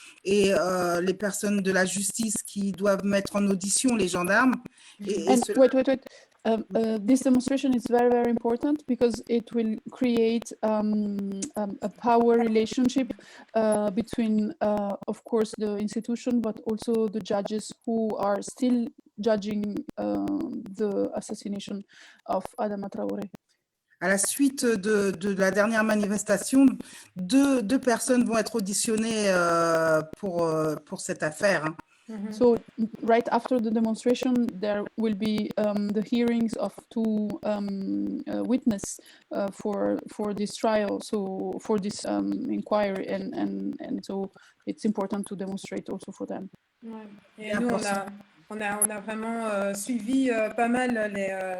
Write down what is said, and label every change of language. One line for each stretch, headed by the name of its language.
French: et les personnes de la justice qui doivent mettre en audition les gendarmes.
English: And wait. This demonstration is very, very important because it will create a power relationship between, of course, the institution, but also the judges who are still judging the assassination of Adama Traoré.
French: À la suite de la dernière manifestation, deux personnes vont être auditionnées pour cette affaire.
English: So right after the demonstration, there will be the hearings of two witnesses for this trial, so for this inquiry, and so it's important to demonstrate also for them.
French: Ouais. Et nous, on a vraiment suivi pas mal les...